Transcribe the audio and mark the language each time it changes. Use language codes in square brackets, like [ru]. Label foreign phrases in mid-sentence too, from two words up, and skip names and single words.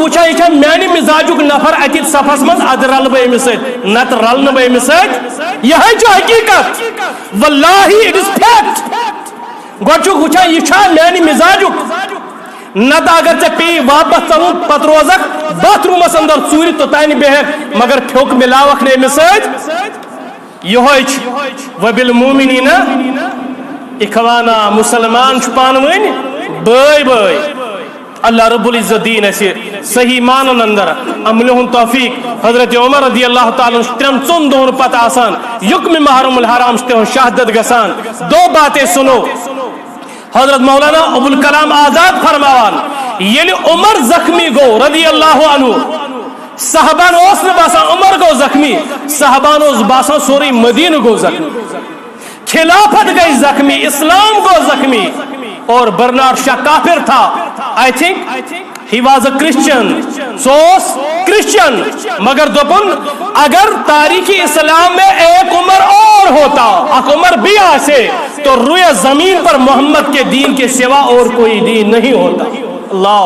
[ks] وٕچھان یہِ چھا میانہِ مزاجُک نفر اتہِ صفس منٛز ادٕ رلہٕ بہٕ أمِس سۭتۍ نتہٕ رلہٕ نہٕ بہٕ أمِس سۭتۍ یِہے چھُ حقیٖقت واللہ [en] it is fact [ks] گۄڈٕ چھُکھ وٕچھان یہِ چھا میانہِ مزاجُک نتہٕ اگر ژےٚ پیٚیہِ واپس ژلُن پتہٕ روزکھ باتھ روٗمس اندر ژوٗرِ توٚتانۍ بیہکھ مگر پھیوٚک مِلاوکھ نہٕ أمِس سۭتۍ یہ وبالمؤمنین اخوانا مسلمان پان ون بٲے بٲے اللہ رب العزت دین اسے صحیح معنن اندر عمل ہن توفیق حضرت عمر رضی اللہ تعالیٰ ترن ژون دہن پتہ آسان یکم محرم الحرام شہادت گسان [ur] دو باتیں سنو [ks] حضرت مولانا ابوالکلام آزاد فرماوان یل عمر زخمی گو رضی اللہ عنہ صحابان اوس نہ باسان عمر گو زخمی صحابان اوس باسان سوری مدینہ گو زخمی خلافت گئی زخمی اسلام گو زخمی [ur] اور برنارڈ شاہ کافر تھا [en] I think he was a Christian [ks] سوس کرسچن مگر دوپن [ur] اگر تاریخ اسلام میں ایک عمر اور ہوتا ایک عمر بھی آسے تو روئے زمین پر محمد کے دین کے سوا اور کوئی دین نہیں ہوتا اللہ